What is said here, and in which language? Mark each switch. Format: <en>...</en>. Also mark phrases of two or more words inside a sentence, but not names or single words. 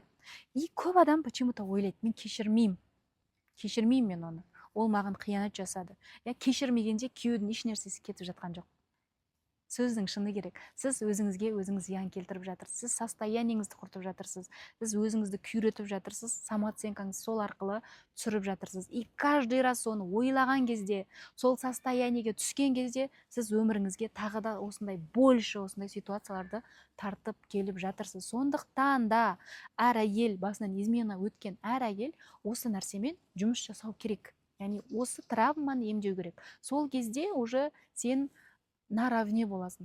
<kk>И көп адам почему-то ойлайды, мен кешірмеймін мен оны, ол маған қиянат жасады. Кешірмегенде күйеудің еш нәрсесі кетіп жатқан жоқ. Сөздің шыны керек. Сіз өзіңізге өзіңіз зиян келтіріп жатырсыз. Сіз состояниеңізді құртып жатырсыз. Сіз өзіңізді күйретіп жатырсыз. Самооценкаңызды сол арқылы түсіріп жатырсыз.</kk> <ru>И каждый раз</ru> <kk>соны ойлаған кезде, сол состояниеге түскен кезде, сіз өміріңізге тағы да осындай больше осындай ситуацияларды тартып келіп жатырсыз. Сондықтан да әр әйел, басынан измена өткен әр әйел осы нәрсемен жұмыс жасау керек. Яғни осы травманы емдеу керек. Сол кезде уже сен наравне боласың.</kk>